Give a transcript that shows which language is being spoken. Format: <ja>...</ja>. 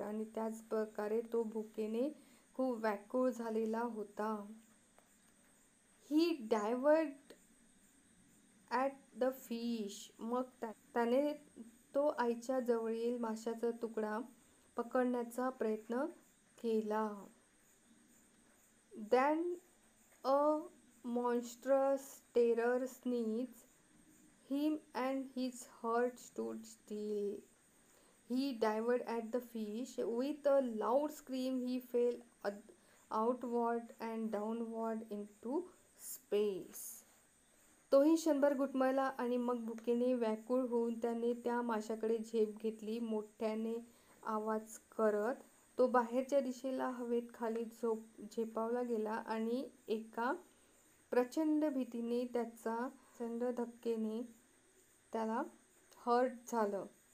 <mr>आणि त्याच प्रकारे तो भुकेने खूप व्याकुळ झालेला होता.</mr> <en>He डायव्हर्ड at the fish.</en> <mr>मग त्याने तो आईच्या जवळील माशाचा तुकडा पकडण्याचा प्रयत्न केला.</mr> <en>Then a monstrous terror seized him and his heart stood still. He dived at the fish. With a loud scream he fell outward and downward into space.</en> <mr>तोही क्षणभर घुटमळला आणि मग भुकेने व्याकुळ होऊन त्याने त्या माशाकडे झेप घेतली. मोठ्याने आवाज करत तो बाहेरच्या दिशेला हवेत खाली झेपावला गेला आणि एका प्रचंड भीतीने प्रचंड धक्केने त्याला हर्ट झालं.</mr>